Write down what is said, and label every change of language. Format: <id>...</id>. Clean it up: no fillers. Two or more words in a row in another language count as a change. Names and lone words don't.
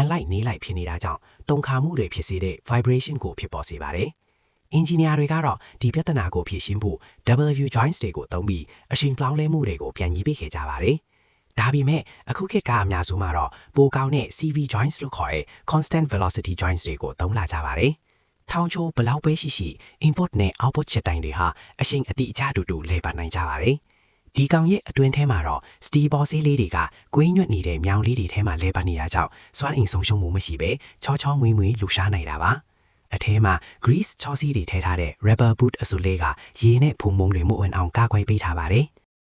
<my>လိုက်နေလိုက်ဖြစ်နေတာကြောင့်တုံခါမှုတွေဖြစ်စေတဲ့ vibration ကိုဖြစ်ပေါ်စေပါတယ်။ engineer တွေကတော့ဒီပြဿနာကိုဖြေရှင်းဖို့</my> <en>W joints</en> <my>တွေကိုသုံးပြီးအရှင်ပြောင်း လဲမှုတွေကိုပြန်ကြီးပေးခဲ့ကြပါတယ်။ဒါပေမဲ့အခုခေတ်ကအများစုမှာတော့ပိုကောင်းတဲ့</my> <en>CV joints</en> <my>လို့ ခေါ်တဲ့</my> <en>constant velocity joints</en> <my>တွေကိုသုံးလာကြပါတယ်။ထောင်ချိုးဘလောက်ပဲရှိရှိ input နဲ့ output ချက်တိုင်တွေဟာအရှင်အတိအကျတူတူလဲပတ်နိုင်ကြပါတယ်။ဒီကောင်ရဲ့အတွင်းထဲမှာတော့</my> <en>steel ball</en> <my>ဆေးလေးတွေကကွေးညွတ်နေတဲ့မြောင်လေးတွေထဲမှာလဲပတ်နေတာကြောင့်စွမ်းအင်ဆုံးရှုံးမှုမရှိပဲချောချောမွေ့မွေ့လှူရှားနိုင်တာပါ။အထဲမှာ grease ချောစီးတွေထည့်ထားတဲ့</my> <en>rubber boot</en> <my>အစုလေးကရေနဲ့ဖုံမုံတွေမဝင်အောင်ကာကွယ်ပေးထားပါတယ်။</my>